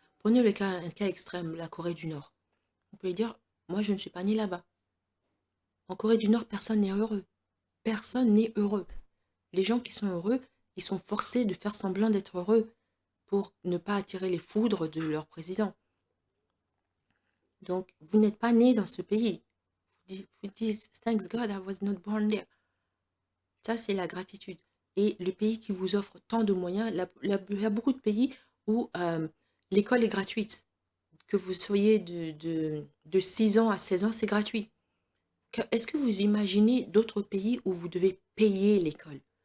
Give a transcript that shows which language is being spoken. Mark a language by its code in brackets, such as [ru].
[fr] Prenez un cas extrême, la Corée du Nord. Vous pouvez dire, moi, je ne suis pas né là-bas. En Corée du Nord, personne n'est heureux. Personne n'est heureux. Les gens qui sont heureux, ils sont forcés de faire semblant d'être heureux pour ne pas attirer les foudres de leur président. Donc, vous n'êtes pas né dans ce pays. Vous dites, [en] thanks God, I was not born there. [fr] Ça, c'est la gratitude. Et le pays qui vous offre tant de moyens, il y a beaucoup de pays où l'école est gratuite. Que vous soyez de 6 ans à 16 ans, c'est gratuit. Est-ce que vous imaginez d'autres pays où vous devez payer l'école?